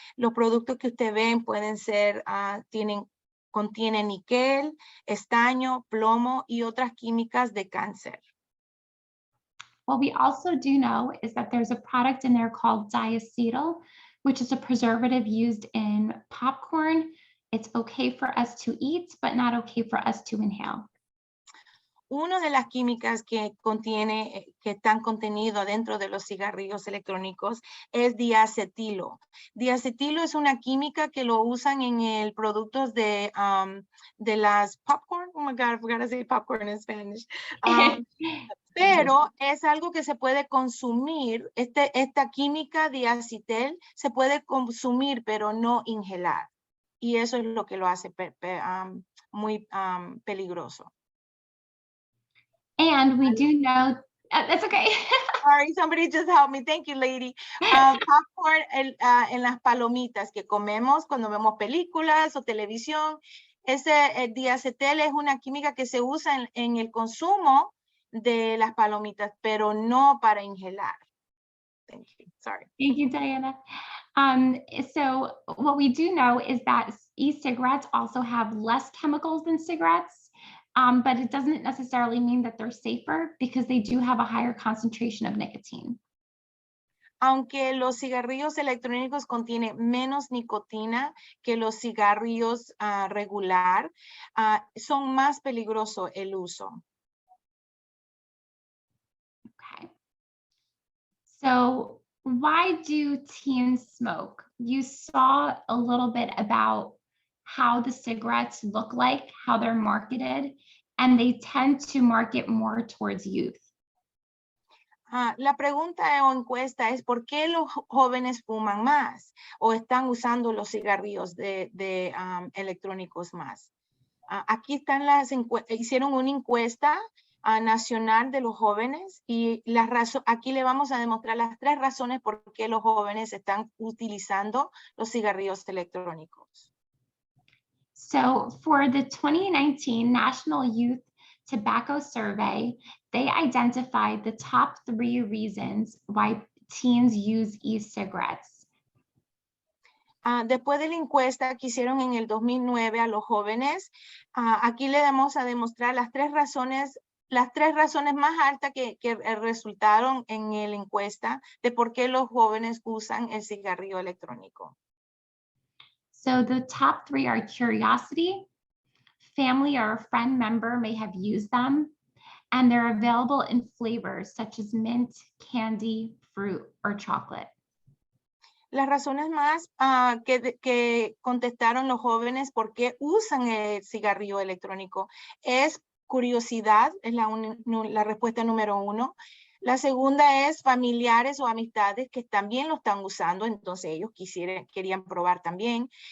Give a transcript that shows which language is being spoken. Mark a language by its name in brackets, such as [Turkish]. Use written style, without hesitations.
[Spanish] Los productos que usted ven pueden ser, contienen níquel, estaño, plomo y otras químicas de cáncer. [English] What we also do know is that there's a product in there called diacetyl, which is a preservative used in popcorn. It's okay for us to eat, but not okay for us to inhale. [Spanish] Una de las químicas que están contenidos dentro de los cigarrillos electrónicos es diacetilo. Diacetilo es una química que lo usan en el productos de las popcorn. [English] Oh my God, I forgot to say popcorn in Spanish. [Spanish] Pero es algo que se puede consumir. Esta química diacetil se puede consumir, pero no inhalar. Y eso es lo que lo hace muy peligroso. [English] And we do know, that's okay. Sorry, somebody just help me. Thank you, lady. [Spanish] Popcorn en las palomitas que comemos cuando vemos películas o televisión. Ese diacetil es una química que se usa en el consumo de las palomitas, pero no para inhalar. [English] Thank you. Sorry. Thank you, Diana. So what we do know is that e-cigarettes also have less chemicals than cigarettes, but it doesn't necessarily mean that they're safer because they do have a higher concentration of nicotine. [Spanish] Aunque los cigarrillos electrónicos contienen menos nicotina que los cigarrillos regular, son más peligrosos el uso. [English] Okay. So why do teens smoke? You saw a little bit about how the cigarettes look like, how they're marketed, and they tend to market more towards youth. [Spanish] La pregunta o encuesta es ¿por qué los jóvenes fuman más o están usando los cigarrillos electrónicos más? Aquí están hicieron una encuesta nacional de los jóvenes y aquí le vamos a demostrar las 3 razones por qué los jóvenes están utilizando los cigarrillos electrónicos. [English] So for the 2019 National Youth Tobacco Survey, they identified the top 3 reasons why teens use e-cigarettes. [Spanish] Después de la encuesta que hicieron en el 2009 a los jóvenes, aquí le vamos a demostrar las 3 razones más altas que resultaron en la encuesta de por qué los jóvenes usan el cigarrillo electrónico. [English] So the top 3 are curiosity, family or a friend member may have used them, and they're available in flavors such as mint, candy, fruit, or chocolate. [Spanish] Las razones más que contestaron los jóvenes por qué usan el cigarrillo electrónico es curiosidad, es la respuesta número 1. La segunda es familiares o amistades que también lo están usando, entonces ellos querían probar también.